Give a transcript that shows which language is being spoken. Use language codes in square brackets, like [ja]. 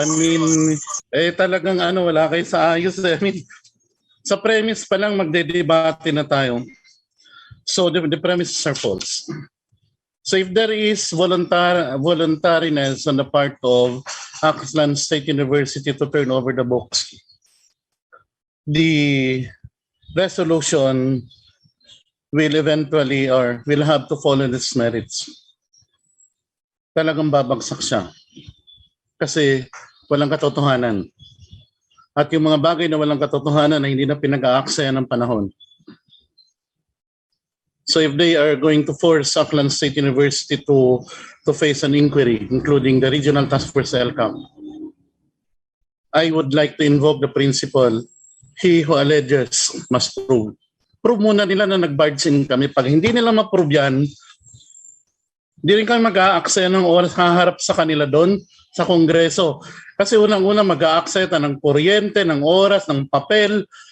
[en] I mean, [tl] talagang wala kayo sa ayos. [en] I mean, [tl] sa premise pa lang magdedebate na tayo. [en] So the premises are false. So if there is voluntariness on the part of Aklan State University to turn over the books, the resolution will eventually or will have to follow its merits. [tl] Talagang babagsak siya. Kasi walang katotohanan. At yung mga bagay na walang katotohanan na hindi na pinag-aaksaya ng panahon. [en] So if they are going to force Aklan State University to face an inquiry, including the Regional Task Force ELCAC, I would like to invoke the principle, he who alleges must prove. [tl] Prove muna nila na nag-barge in kami. Pag hindi nila ma-prove yan, hindi rin kami mag-aaksaya ng oras haharap sa kanila doon sa kongreso. Kasi unang-una mag-aaksaya ng kuryente, ng oras, ng papel.